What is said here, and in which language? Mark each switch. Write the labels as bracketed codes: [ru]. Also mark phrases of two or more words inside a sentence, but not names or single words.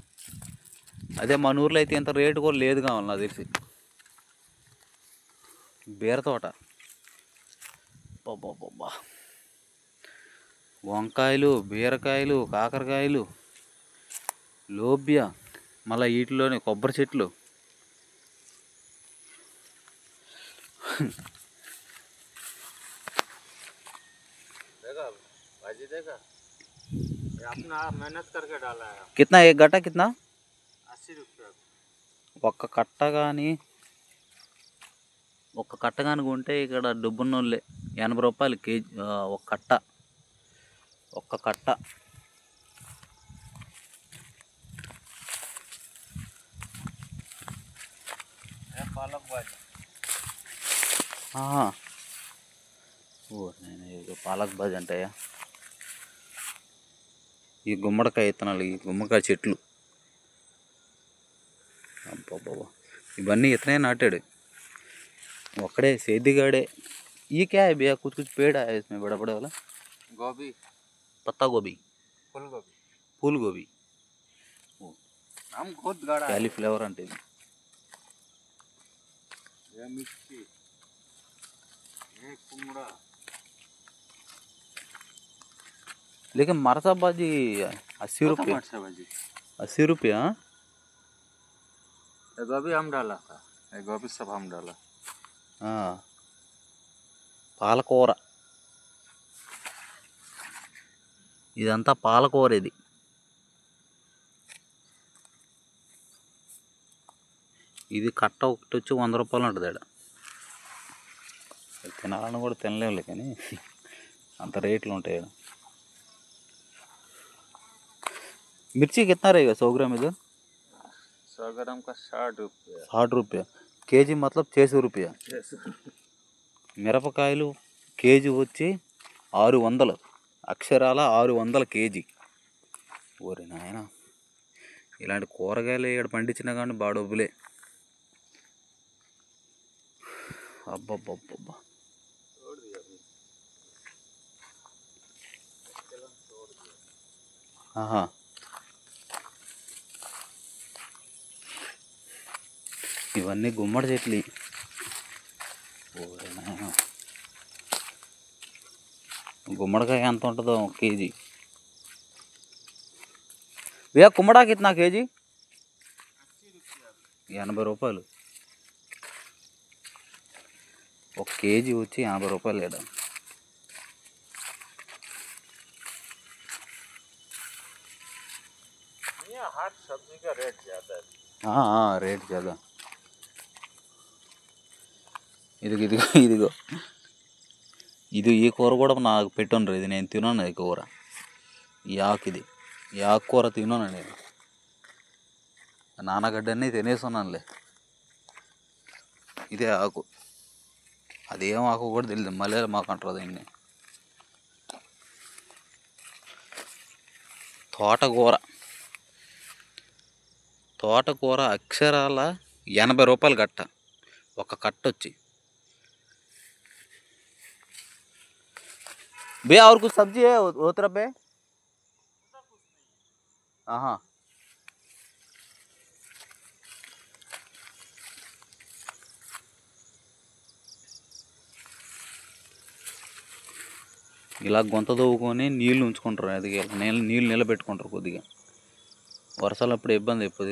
[te] అదే మన ఊర్లో అయితే ఇంత రేటు కూడా లేదు కావాలి నాకు తెలిసి. బీరతోట, బాబా, వంకాయలు, బీరకాయలు, కాకరకాయలు, లోబియా, మళ్ళీ వీటిలోనే కొబ్బరి చెట్లు. [hi] देखा भाजी, देखा ये अपना मेहनत करके डाला है। कितना एक गट्टा कितना? 80 रुपया। [te] ఒక్క కట్ట కానీ కొంటే ఇక్కడ డబ్బున్నోళ్ళే. 80 రూపాయలు కేజీ ఒక కట్ట. [hi] पालक भाजी। [te] ఓ నేను [hi] पालक भाजी [te] అంటాయా? ఈ గుమ్మడికాయ విత్తనాలు, ఈ గుమ్మడికాయ చెట్లు. అబ్బా, ఇవన్నీ ఇతనే నాటాడు ఒక్కడే, సేద్దిగాడే. [hi] ये क्या है भैया? कुछ पेड़ है इसमें बड़ा बड़ा वाला? गोभी, पत्ता गोभी, फूल गोभी, हम खुद गाड़ा है। [te] कैलीफ्लावर అంటే ఇది. [hi] ये मिर्ची, ये कुमड़ा। लेकिन मरचा भाजी 80 रुपये। 80 रुपये। हाँ, ये गोभी हम डाला था, ये गोभी सब हम डाला। [te] పాలకూర, ఇదంతా పాలకూర. ఇది కట్ట ఒకటి వచ్చి 100 రూపాయలు ఉంటుంది. ఇక్కడ తినాలని కూడా తినలేములే, కానీ అంత రేట్లు ఉంటాయి. [hi] मिर्ची कितना रहेगा 100 ग्राम इधर? 100 ग्राम का 60 रुपया। 60 रुपया కేజీ, मतलब 600 रुपया. [te] మిరపకాయలు కేజీ వచ్చి 600, అక్షరాల 600 కేజీ. ఓరి నాయన, ఇలాంటి కూరగాయలు ఇక్కడ పండించినా కానీ బాగా డబ్బులే. అబ్బబ్బబ్బబ్బా, ఇవన్నీ గుమ్మడి చెట్లు. ఓరి నాయన, గుమ్మడికాయ ఎంత ఉంటుందో కేజీ? [hi] भैया कुमड़ा कितना केजी? 80 రూపాయలు. [te] ఒక కేజీ వచ్చి 80 రూపాయలు లేదా? [hi] हर सब्जी का रेट ज़्यादा है. हाँ रेट ज़्यादा. [te] ఇదిగో ఇదిగో ఇది ఈ కూర కూడా నాకు పెట్టుండ్రు. ఇది నేను తిన్నాను. ఈ కూర ఈ ఆకుకూర తిన్నాను నేను. నానగడ్డన్నీ తినేస్తున్నానులే. ఇదే ఆకు. అదేం ఆకు కూడా తెలియదు. మళ్ళీ మాకు అంటారు దీన్ని. తోటకూర అక్షరాల 80 రూపాయలు కట్ట. ఒక కట్ట వచ్చి. [hi] भैया और कुछ सब्जी है वो तरफ है? [te] हाँ ఇలా గొంత తవ్వుకొని నీళ్ళు ఉంచుకుంటారు. అది నీళ్ళు నిలబెట్టుకుంటారు కొద్దిగా. వర్షాలు అప్పుడు ఇబ్బంది అయిపోతుంది.